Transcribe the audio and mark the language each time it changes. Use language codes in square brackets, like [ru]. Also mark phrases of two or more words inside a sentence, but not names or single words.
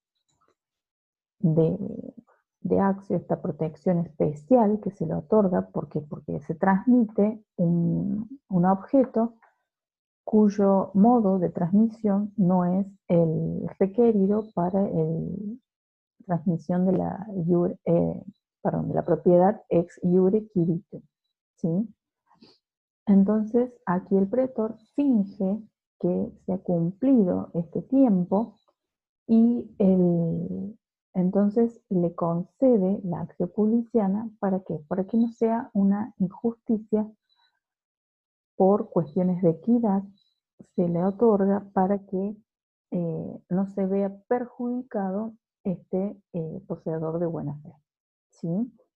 [es] acción, esta protección especial que se le otorga porque se transmite un objeto cuyo modo de transmisión no es el requerido para transmisión de de la propiedad [la] ex iure quirito, [es] ¿sí? Entonces, aquí el pretor finge que se ha cumplido este tiempo y entonces le concede la acción publiciana. ¿Para qué? Para que no sea una injusticia por cuestiones de equidad, se le otorga para que no se vea perjudicado este poseedor de buena fe, ¿sí?